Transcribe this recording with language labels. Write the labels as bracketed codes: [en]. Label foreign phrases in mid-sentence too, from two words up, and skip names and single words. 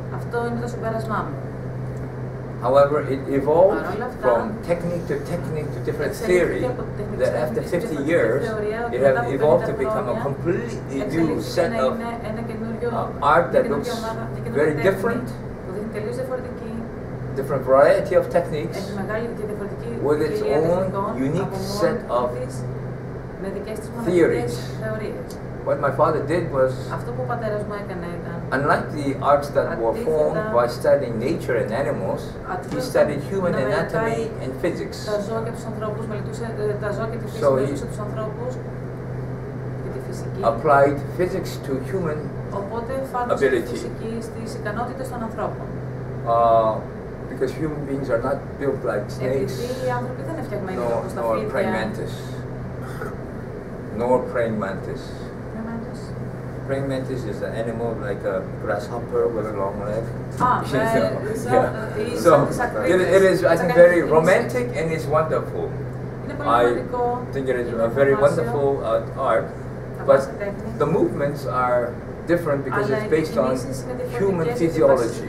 [en] However, it evolved from technique to different theory, that after 50 years, it has evolved to become a completely new set of art that looks very different different variety of techniques [el] έχει μεγάλη και διαφορετική [en] with its [el] ποικιλία [en] own [el] τεχνικών [en] unique [el] από [en] set [el] μόνη [en] of [el] της, με δικές της μοναδικές [en] theories. [el] θεωρίες. [en] What my father did was, [el] Αυτό που ο πατέρας μου έκανε ήταν, [en] unlike the arts that were formed by studying nature and animals, he studied human anatomy and physics. [el] τα ζώα και τους ανθρώπους, μελετούσε τα ζώα και τη φύση, μελετούσε τους ανθρώπους και τη φυσική. [en] Applied physics to human [el] Οπότε εφάρμοσε τη [en] ability. [el] φυσική στις ικανότητες των ανθρώπων. [en] Because human beings are not built like snakes, [el] Επειδή οι άνθρωποι δεν είναι φτιαγμένοι όπως τα [en] nor praying [el] φίδια. [en] mantis, nor praying mantis. Praying mantis is an animal like a grasshopper with a long leg. So it is, I think, very romantic and it's wonderful. I think it is a very wonderful art, but the movements are different because it's based on human physiology.